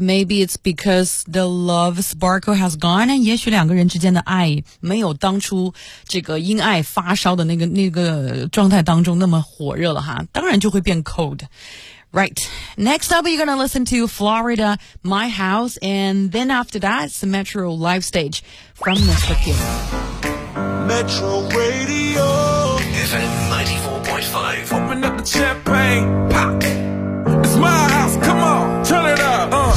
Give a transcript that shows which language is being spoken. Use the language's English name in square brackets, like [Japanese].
[English] Maybe it's because the love sparkle has gone. [Chinese] 也许两个人之间的爱没有当初这个因爱发烧的那个状态当中那么火热了哈。当然就会变 cold. Right. [English] Next up, you're gonna listen to Florida, My House, and then after that, some Metro Live Stage from Mr. Kim. Metro Radio. FM 94.5. Open up the champagne. Pop. My house, come on, turn it up.